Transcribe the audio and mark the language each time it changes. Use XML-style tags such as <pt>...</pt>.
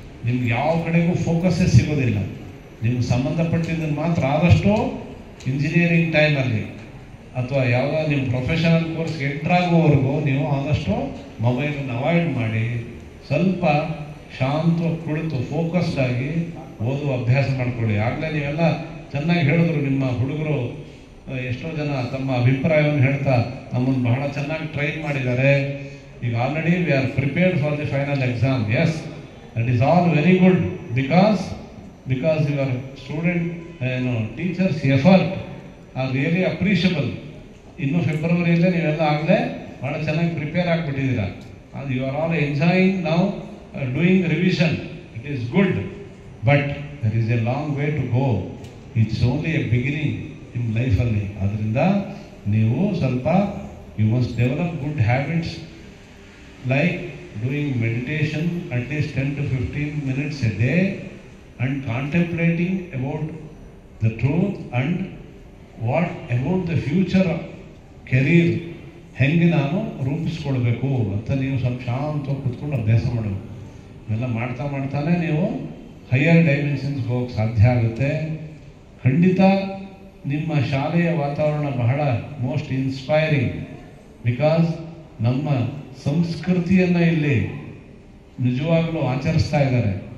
<kn>ನಿಮ್ಗೆ ಯಾವ ಕಡೆಗೂ ಫೋಕಸ್ಸೇ ಸಿಗೋದಿಲ್ಲ. ನಿಮ್ಗೆ ಸಂಬಂಧಪಟ್ಟಿದ್ದನ್ನು ಮಾತ್ರ ಆದಷ್ಟು ಇಂಜಿನಿಯರಿಂಗ್ ಟೈಮಲ್ಲಿ ಅಥವಾ ಯಾವುದೋ ನಿಮ್ಮ ಪ್ರೊಫೆಷನಲ್ ಕೋರ್ಸ್ಗೆ ಎಂಟ್ರಾಗುವವರೆಗೂ ನೀವು ಆದಷ್ಟು ಮೊಬೈಲನ್ನು ಅವಾಯ್ಡ್ ಮಾಡಿ ಸ್ವಲ್ಪ ಶಾಂತವಾಗಿ ಕುಳಿತು ಫೋಕಸ್ಡ್ ಆಗಿ ಓದುವ ಅಭ್ಯಾಸ ಮಾಡಿಕೊಳ್ಳಿ. ಆಗಲೇ ನೀವೆಲ್ಲ ಚೆನ್ನಾಗಿ ಹೇಳಿದ್ರು. ನಿಮ್ಮ ಹುಡುಗರು ಎಷ್ಟೋ ಜನ ತಮ್ಮ ಅಭಿಪ್ರಾಯವನ್ನು ಹೇಳ್ತಾ ನಮ್ಮನ್ನು ಬಹಳ ಚೆನ್ನಾಗಿ ಟ್ರೈನ್ ಮಾಡಿದ್ದಾರೆ. ಈಗ</kn> <en>Already we are prepared for the final exam. Yes, That is all very good because your student, teachers' effort are really appreciable.</en> <kn>ಇನ್ನು ಫೆಬ್ರವರಿಯಲ್ಲೇ ನೀವೆಲ್ಲ ಆಗಲೇ ಭಾಳ ಚೆನ್ನಾಗಿ prepare ಆಗಿಬಿಟ್ಟಿದ್ದೀರಾ.</kn> <en>You are all enjoying now doing revision. It is good, but there is a long way to go. It's only a beginning</en> <kn>ನಿಮ್ಮ ಲೈಫಲ್ಲಿ. ಅದರಿಂದ ನೀವು ಸ್ವಲ್ಪ</kn> <en>you must develop good habits like doing meditation at least 10 to 15 minutes a day and contemplating about the truth and what about the future career</en> <kn>ಹೆಂಗೆ ನಾನು ರೂಪಿಸ್ಕೊಳ್ಬೇಕು ಅಂತ ನೀವು ಸ್ವಲ್ಪ ಶಾಂತವಾಗಿ ಕೂತ್ಕೊಂಡು ಅಭ್ಯಾಸ ಮಾಡಬೇಕು. ಇವೆಲ್ಲ ಮಾಡ್ತಾನೆ ನೀವು ಹೈಯರ್ ಡೈಮೆನ್ಷನ್ಸ್ಗೆ ಹೋಗಕ್ಕೆ ಸಾಧ್ಯ ಆಗುತ್ತೆ. ಖಂಡಿತ ನಿಮ್ಮ ಶಾಲೆಯ ವಾತಾವರಣ ಬಹಳ</kn> <en>Most inspiring.</en> <kn>ಬಿಕಾಸ್ ನಮ್ಮ ಸಂಸ್ಕೃತಿಯನ್ನು ಇಲ್ಲಿ ನಿಜವಾಗಲೂ ಆಚರಿಸ್ತಾ ಇದ್ದಾರೆ.</kn>